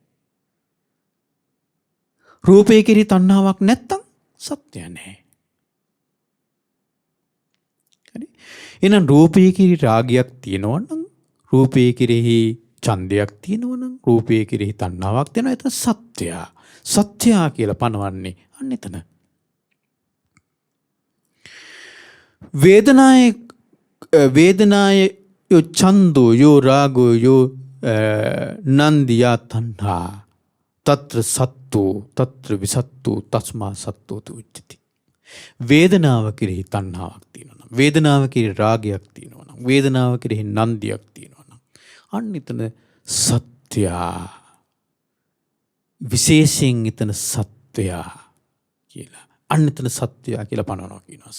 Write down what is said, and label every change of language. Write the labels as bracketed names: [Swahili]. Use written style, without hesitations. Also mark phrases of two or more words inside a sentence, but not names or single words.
[Sinhala] රූපය කෙරෙහි තණ්හාවක් නැත්තම් සත්‍ය නැහැ. හරි? එහෙනම් රූපය කෙරෙහි රාගයක් තියෙනවා නම්, රූපය කෙරෙහි ඡන්දයක් තියෙනවා නම්, රූපය කෙරෙහි තණ්හාවක් තියෙනවා, එතන සත්‍යය. සත්‍යය කියලා පනවන්නේ අන්න එතන. [Pali] වේදනාය යෝ ඡන්தோ යෝ රාගෝ යෝ නන්දියා තණ්හා තත්‍ර සත්තෝ තත්‍ර විසත්තෝ තස්මා සත්තෝති උච්චති. [Sinhala] වේදනාව කෙරෙහි තණ්හාවක් තියෙනවා නම්, වේදනාව කෙරෙහි රාගයක් තියෙනවා නම්, වේදනාව කෙරෙහි නන්දියක් තියෙනවා නම් අන්න එතන සත්‍යය. විශේෂයෙන් එතන සත්‍යය කියලා. අන්න එතන සත්‍යය කියලා පනවනවා කියනවා.